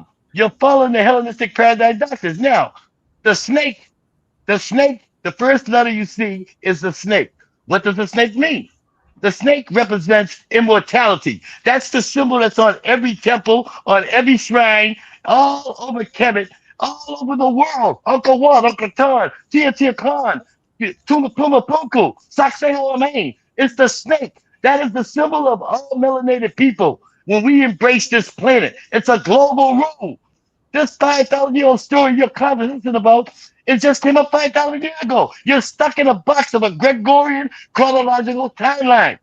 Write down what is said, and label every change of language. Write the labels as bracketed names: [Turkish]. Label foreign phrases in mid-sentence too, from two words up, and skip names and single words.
[English] You're following the Hellenistic paradigm doctrines. Now, the snake, the first letter you see is the snake. What does the snake mean? The snake represents immortality. That's the symbol that's on every temple, on every shrine, all over Kemet, all over the world. Uncle Wat, Uncle Tan, Tia Tia Khan, Tuma Puma Punku, Sakseo Amain. It's the snake. That is the symbol of all melanated people when we embrace this planet. It's a global rule. This 5,000-year-old story you're conversing about, it just came up 5,000 years ago. You're stuck in a box of a Gregorian chronological timeline.